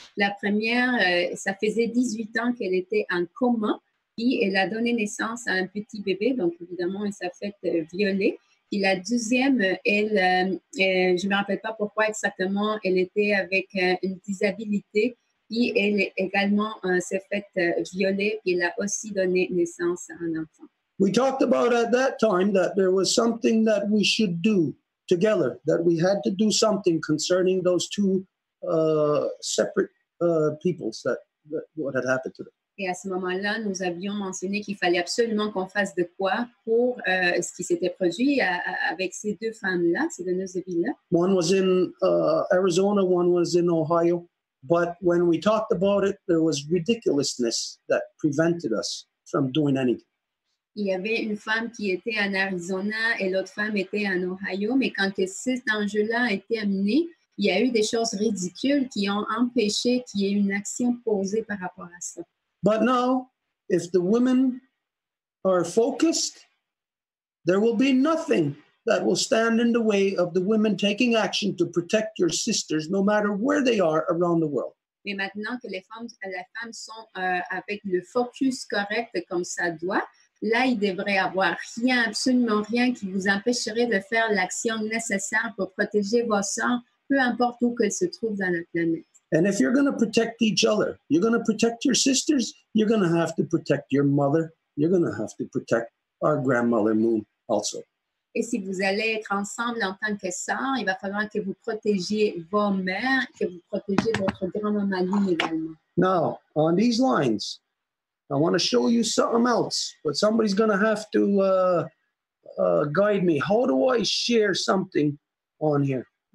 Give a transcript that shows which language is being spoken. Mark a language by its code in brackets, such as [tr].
[fr] La première, ça faisait 18 ans qu'elle était en coma, puis elle a donné naissance à un petit bébé, donc évidemment, elle s'est faite violer. Puis la deuxième, elle, je ne me rappelle pas pourquoi exactement, elle était avec une disabilité, puis elle également s'est faite violer, puis elle a aussi donné naissance à un enfant. [en] We talked about at that time that there was something that we should do together, that we had to do something concerning those 2 separate peoples, that what had happened to them. [fr] Et à ce moment-là, nous avions mentionné qu'il fallait absolument qu'on fasse de quoi pour ce qui s'était produit avec ces 2 femmes-là, ces donneuses de vie-là. [en] One was in Arizona, one was in Ohio. But when we talked about it, there was ridiculousness that prevented us from doing anything. [fr] Il y avait une femme qui était en Arizona et l'autre femme était en Ohio, mais quand cet enjeu-là a été amené, il y a eu des choses ridicules qui ont empêché qu'il y ait une action posée par rapport à ça. [en] But now, if the women are focused, there will be nothing that will stand in the way of the women taking action to protect your sisters, no matter where they are around the world. [fr] Mais maintenant que les femmes sont avec le focus correct comme ça doit, là, il devrait y avoir rien, absolument rien qui vous empêcherait de faire l'action nécessaire pour protéger vos sœurs, peu importe où qu'elles se trouvent dans la planète. [en] And if you're going to protect each other, you're going to protect your sisters, you're going to have to protect your mother, you're going to have to protect our grandmother Moon also. [fr] Et si vous allez être ensemble en tant que sœurs, il va falloir que vous protégiez vos mères, que vous protégiez votre grand-maman Lune également. [en] Now, on these lines, I want to show you something else, but somebody's going to have to guide me. How do I share something on here?